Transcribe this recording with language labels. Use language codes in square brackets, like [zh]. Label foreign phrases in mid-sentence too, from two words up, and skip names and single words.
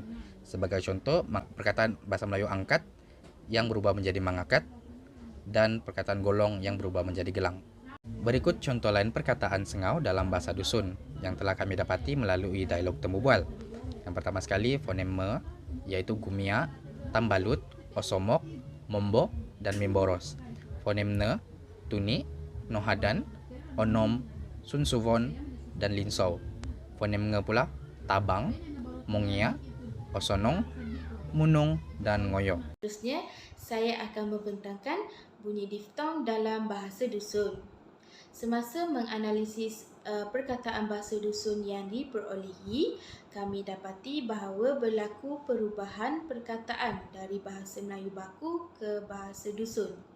[ms] Sebagai contoh, perkataan bahasa Melayu angkat yang berubah menjadi mangakat, dan perkataan golong yang berubah menjadi gelang. Berikut contoh lain perkataan sengau dalam bahasa dusun yang telah kami dapati melalui dialog temu bual. Yang pertama sekali, fonem me, iaitu [dtp] gumia, tambalut, osomok, mombo, [ms] dan mimboros. Fonem ne, [dtp] tuni, nohadan, onom, sunsuvon, [ms] dan linsau. Fonem nge pula, [dtp] tabang, mongia, osonong, munung, [ms] dan ngoyo. Seterusnya, saya akan membentangkan bunyi diftong dalam bahasa dusun. Semasa menganalisis perkataan bahasa dusun yang diperolehi, kami dapati bahawa berlaku perubahan perkataan dari bahasa Melayu baku ke bahasa dusun.